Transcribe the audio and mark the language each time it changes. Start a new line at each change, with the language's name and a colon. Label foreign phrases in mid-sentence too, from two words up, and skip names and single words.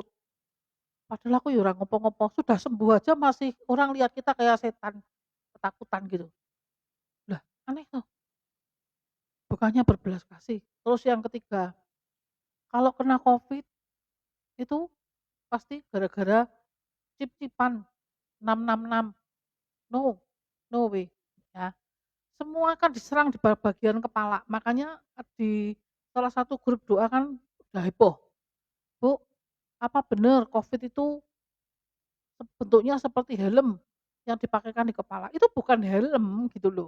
Indonesian: Padahal
Javanese: aku ya ora ngopo-ngopo,
Indonesian: sudah sembuh aja masih orang lihat kita kayak setan, ketakutan gitu. Lah aneh tuh, bukannya berbelas kasih. Terus yang ketiga, kalau kena Covid itu pasti gara-gara cip-cipan 666,
English: no, no way,
Indonesian: ya. Semua kan diserang di bagian kepala, makanya di salah satu grup doa kan udah heboh, "Bu, apa bener Covid itu bentuknya seperti helm yang dipakaikan di kepala?" Itu bukan helm gitu loh.